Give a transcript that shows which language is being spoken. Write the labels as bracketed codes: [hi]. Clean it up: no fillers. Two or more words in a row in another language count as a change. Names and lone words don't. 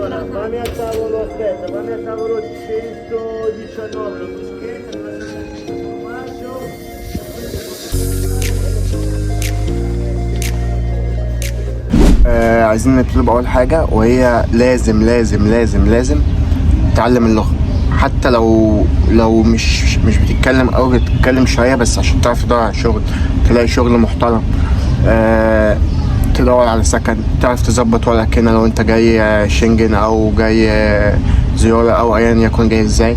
[it] Mamma mia tavolo, aspetta, mamma mia tavolo 119, mi scherzo, [ar] عايزين نطلب اول حاجه، وهي لازم لازم لازم لازم تتعلم اللغه، حتى لو مش بتتكلم او بتتكلم شويه، بس عشان تعرف تدور على شغل، تلاقي شغل محترم، تدور على سكن، تعرف تظبط ورقك هنا لو انت جاي شنجن او جاي زيارة او ايا يكن جاي ازاي.